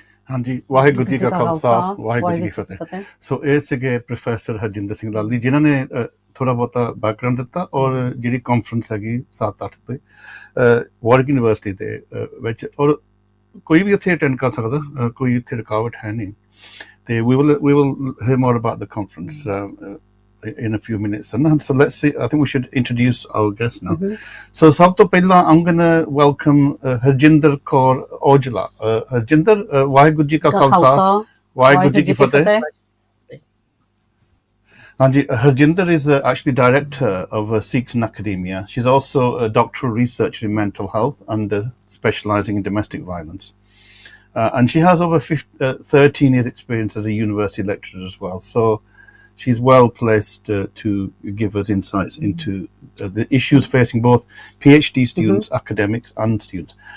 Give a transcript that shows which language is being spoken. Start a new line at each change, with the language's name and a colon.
Punjabi: ਹਾਂਜੀ ਵਾਹਿਗੁਰੂ ਜੀ ਕਾ ਖਾਲਸਾ ਵਾਹਿਗੁਰੂ ਜੀ ਕੀ ਫਤਿਹ ਸੋ ਇਹ ਸੀਗੇ ਪ੍ਰੋਫੈਸਰ ਹਰਜਿੰਦਰ ਸਿੰਘ ਲਾਲੀ ਜਿਨ੍ਹਾਂ ਨੇ ਥੋੜਾ ਬਹੁਤਾ ਬੈਕਗ੍ਰਾਉਂਡ ਦਿੱਤਾ ਔਰ ਜਿਹੜੀ ਕਾਨਫਰੰਸ ਹੈਗੀ 7-8 ਤੇ ਵਾਰਕ ਯੂਨੀਵਰਸਿਟੀ ਦੇ ਵਿੱਚ ਔਰ ਕੋਈ ਵੀ ਇੱਥੇ ਅਟੈਂਡ ਕਰ ਸਕਦਾ ਕੋਈ ਇੱਥੇ ਰੁਕਾਵਟ ਹੈ ਨਹੀਂ ਤੇ
English: we will hear more about the conference in a few minutes. And so let's see, I think we should introduce our guest now. So
Punjabi: ਸਭ ਤੋਂ ਪਹਿਲਾਂ
English: I'm going to welcome Harjinder Kaur Aujla.
Punjabi: Harjinder Waheguru ji ਕਾ ਖਾਲਸਾ ਵਾਹਿਗੁਰੂ ਜੀ ਕੀ ਫਤਿਹ.
English: Anji, Harjinder is actually director of Sikhs in Academia. She's also a doctoral researcher in mental health and specializing in domestic violence. And she has over 13 years experience as a university lecturer as well. So she's well placed to give us insights into the issues facing both PhD students, academics, and students.